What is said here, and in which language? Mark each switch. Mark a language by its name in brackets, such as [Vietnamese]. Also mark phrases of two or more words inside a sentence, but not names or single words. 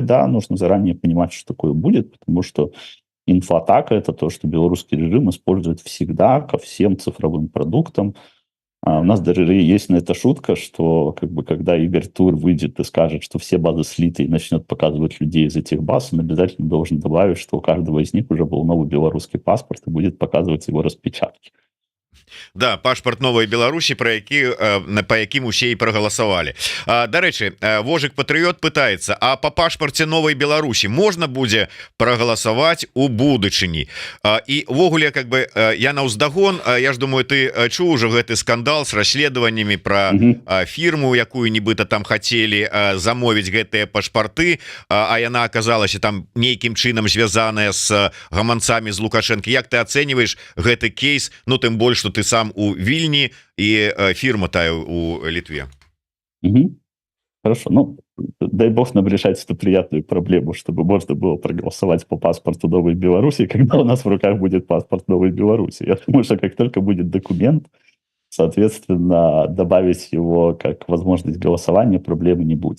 [Russian] Да, нужно заранее понимать, что такое будет, потому что инфоатака – это то, что белорусский режим использует всегда ко всем цифровым продуктам. У нас даже есть на это шутка, что как бы, когда Игорь Тур выйдет и скажет, что все базы слиты и начнет показывать людей из этих баз, он обязательно должен добавить, что у каждого из них уже был новый белорусский паспорт и будет показывать его распечатки. [Belarusian] Да, пашпарт новой Беларусі, про які по якім усе і прагаласавалі. Дарэчы, Вожык Патрыёт пытаецца, а по пашпарце новой Беларусі можна будзе прагаласаваць у будучыні? І ввогуле, [Russian] как бы [Belarusian] я наўздагон, я ж думаю, ты чуў ужо гэты скандал с расследаваннямі про фірму, якую нібыта там хацелі замовіць гэтыя пашпарты, а яна аказалася там нейкім чынам звязаная с гаманцамі з Лукашэнкі. Як ты ацэньваеш гэты кейс? Ну, тым больш, [Russian] что ты сам у Вильни и фирма тая у Литве. Хорошо. Ну, дай бог нам решать эту приятную проблему, чтобы можно было проголосовать по паспорту Новой Беларуси, когда у нас в руках будет паспорт Новой Беларуси. Я думаю, что как только будет документ, соответственно, добавить его как возможность голосования проблемы не будет.